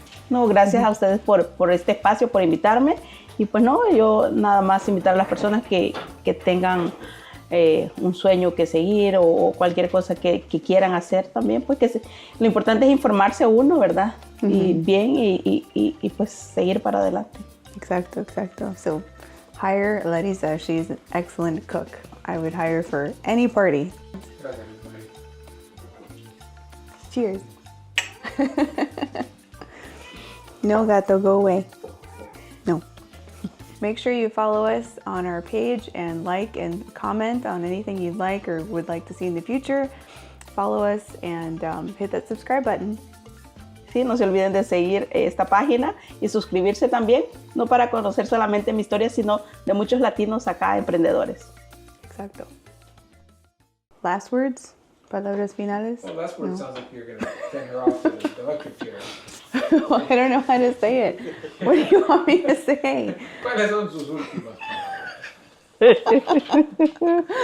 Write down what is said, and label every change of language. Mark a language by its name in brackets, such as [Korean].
[Spanish] No, gracias a ustedes por este espacio, por invitarme. Y pues no, yo nada más invitar a las personas que tengan un sueño que seguir o cualquier cosa que quieran hacer también, pues lo importante es informarse uno, ¿verdad? Y bien y pues seguir para adelante. Exacto, exacto. [English] So, hire Larisa. She's an excellent cook. I would hire for any party. Cheers. No, gato, go away. No. Make sure you follow us on our page and like and comment on anything you'd like or would like to see in the future. Follow us and hit that subscribe button. [Spanish] Sí, no se olviden de seguir esta página y suscribirse también, no para conocer solamente mi historia, sino de muchos latinos acá, emprendedores. Exacto. [English] Last words? [Spanish] Palabras finales? [English] Well, last word sounds like you're going to send her off to the electric chair. I don't know how to say it. What do you want me to say? [Spanish] ¿Cuáles son sus últimas palabras?